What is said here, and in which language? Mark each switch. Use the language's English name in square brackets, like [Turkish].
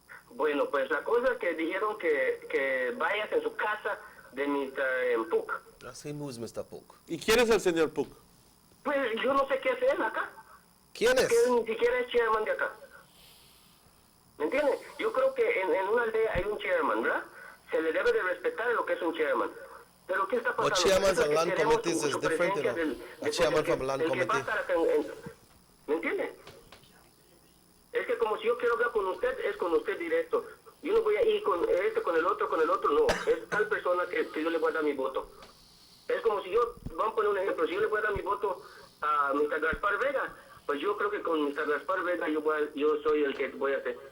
[Spanish] Bueno, pues la cosa es que dijeron que vayas en su casa de Mr. Puck. Así es Mr. Puck. ¿Y quién es el señor Puck? Pues yo no sé qué hace él acá. ¿Quién es? Que él ni siquiera es chairman de acá. ¿Me entiendes? Yo creo que en una aldea hay un chairman, ¿verdad? Se le debe de respetar lo que es un chairman. Pero ¿qué está pasando? [English] But chairmans and land committees is different, you know. A chairman from land committee. [Spanish] ¿Me entiendes? Es que como si yo quiero hablar con usted, es con usted directo. Yo no voy a ir con con el otro, no. Es tal persona que yo le voy a dar mi voto. Es como si vamos a poner un ejemplo, si yo le voy a dar mi voto a Mr. Gaspar Vega, pues yo creo que con Mr. Gaspar Vega yo soy el que voy a hacer.